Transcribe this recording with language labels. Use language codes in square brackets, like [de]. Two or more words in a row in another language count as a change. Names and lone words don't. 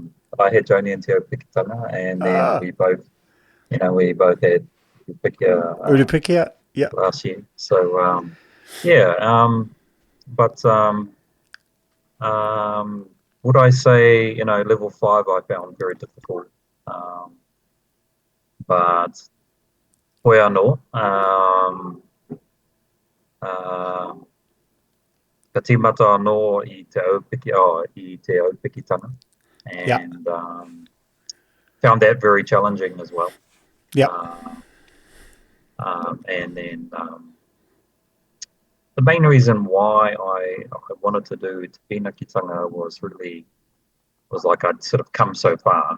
[en] I had Joni and Te Pikitanga, and then we both had Uripikia, yeah. last year. So but would I say level 5 I found very difficult, but [mi] Koe anō, ka tīmata anō i te aupikitanga, [en] and found that very challenging as well. Yeah. And then the main reason why I wanted to do Te Pinakitanga was like I'd sort of come so far.